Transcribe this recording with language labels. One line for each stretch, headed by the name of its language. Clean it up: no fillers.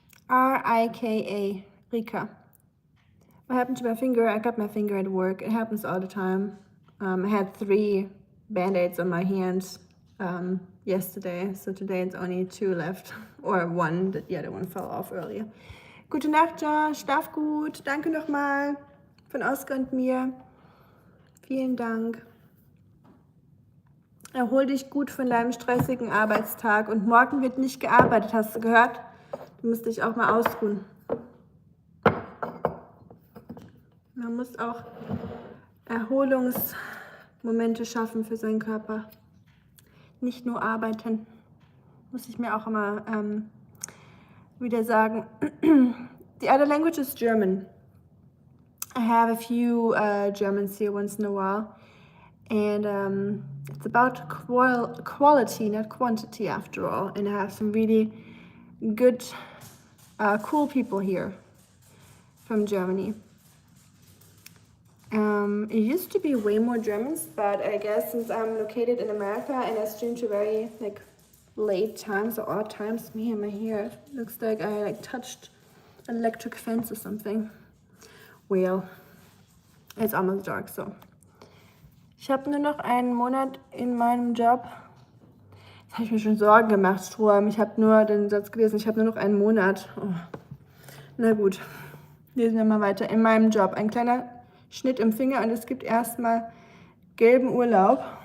English: R-I-K-A, Rika. What happened to my finger? I got my finger at work. It happens all the time. I had 3 band-aids on my hands yesterday, so today it's only 2 left, or 1, the other one fell off earlier.
German: Gute Nacht, Josh. Schlaf gut. Danke nochmal von Oskar und mir. Vielen Dank. Erhol dich gut von deinem stressigen Arbeitstag. Und morgen wird nicht gearbeitet, hast du gehört? Du musst dich auch mal ausruhen. Man muss auch Erholungsmomente schaffen für seinen Körper. Nicht nur arbeiten. Muss ich mir auch immer wieder sagen.
English: The other language is German. I have a few Germans here once in a while. And it's about quality, not quantity after all. And I have some really good, cool people here from Germany. It used to be way more Germans, but I guess since I'm located in America and I stream to very like late times or odd times, me and my hair looks like I like touched an electric fence or something. Well, it's almost dark, so.
German: Ich habe nur noch einen Monat in meinem Job. Jetzt habe ich mir schon Sorgen gemacht, Strom. Ich habe nur den Satz gelesen, ich habe nur noch einen Monat. Oh. Na gut. Lesen wir mal weiter. In meinem Job. Ein kleiner Schnitt im Finger und es gibt erstmal gelben Urlaub.